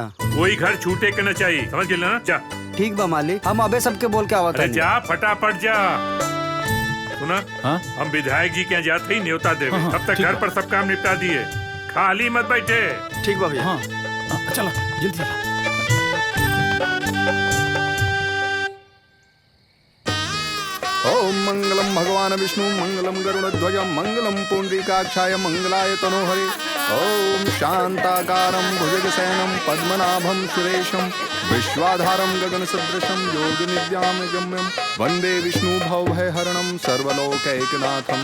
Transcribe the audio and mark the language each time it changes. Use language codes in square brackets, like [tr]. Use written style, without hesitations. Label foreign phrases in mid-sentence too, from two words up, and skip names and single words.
[bho] कोई घर छूटे के न चाहिए, समझ गए ना? जा। ठीक बा मालिक, हम अबे सबके बोल के आवत अरे जा, फटाफट जा। सुना? हाँ? हम विधायक जी के जाते ही न्योता देवे। हाँ, तब तक ठीक घर बा। पर सब काम निपटा दिए, खाली मत बैठे। ठीक बा भैया। हाँ, चला जल्दी चला। [sa] ओम मंगलम भगवान विष्णु मंगलम गरुड़ध्वज मंगलम पुंडरीकाक्षाय मंगलाय तनोहरे। ओम शांताकारं भुजगशयनं पद्मनाभं सुरेशं विश्वाधारं गगनसदृशं योगनिद्यां गम्यं वन्दे विष्णु भवभयहरणं सर्वलोकैकनाथम्।